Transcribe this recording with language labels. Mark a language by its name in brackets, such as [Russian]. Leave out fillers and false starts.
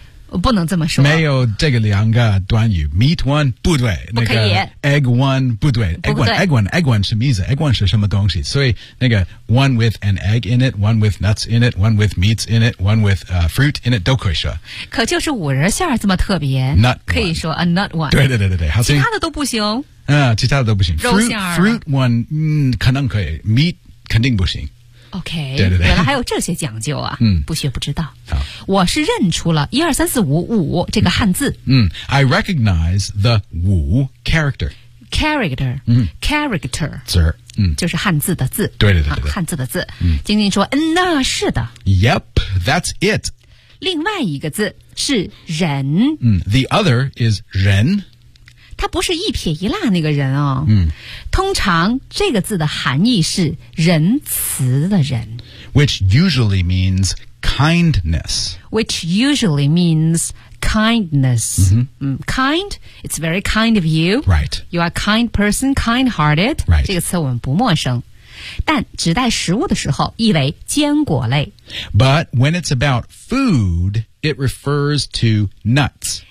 [Chinese] 不能这么说。没有这个两个短语 ，meat one 不对，不可以。那个、egg one 不对 ，egg one，egg one，egg one 是什么意思 ？egg one 是什么东西？ [English] 所以那个 one with an egg in it，one with nuts in it，one with meats in it，one with fruit in it 都可以说。 [Chinese] 可就是五仁馅这么特别 [English] ，nut [Chinese] 可以说 a nut one。对对对对对，其他的都不行。其他的都不行。 [English] fruit [Chinese] one 可能可以 ，meat 肯定不行。 [English] OK， [Chinese] 对对对原来还有这些讲究啊！不学不知道。好，我是认出了一二三四五五这个汉字。 [English] I recognize the 五 character。 Character， character， [Chinese] 字儿，就是汉字的字。对对对对，汉字的字。晶晶说：“那是的。” [English] Yep， that's it。 [Chinese] 另外一个字是人。 [English] The other is 人。 [Chinese] 它不是一撇一捺那个人哦。嗯，通常这个字的含义是仁慈的人。 [English] Which usually means kindness. Which usually means kindness.、 Mm-hmm. Kind, it's very kind of you. Right. You are a kind person, kind-hearted. Right. [Chinese] 这个词我们不陌生。但指代食物的时候意为坚果类。 [English] But when it's about food, it refers to nuts.